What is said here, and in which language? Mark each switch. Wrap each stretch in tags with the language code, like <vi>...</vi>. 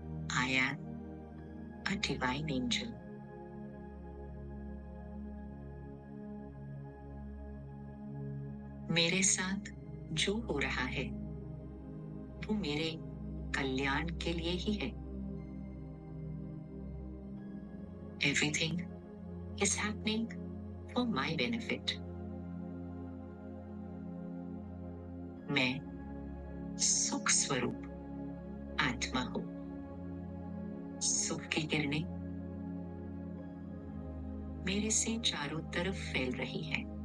<en>I am a divine angel.</en> <hi>मेरे साथ जो हो रहा है वो मेरे कल्याण के लिए ही है।</hi> <en>Everything is happening for my benefit.</en> <hi>मैं सुख स्वरूप आत्मा हूं। सुख की किरणें मेरे से चारों तरफ फैल रही है।</hi>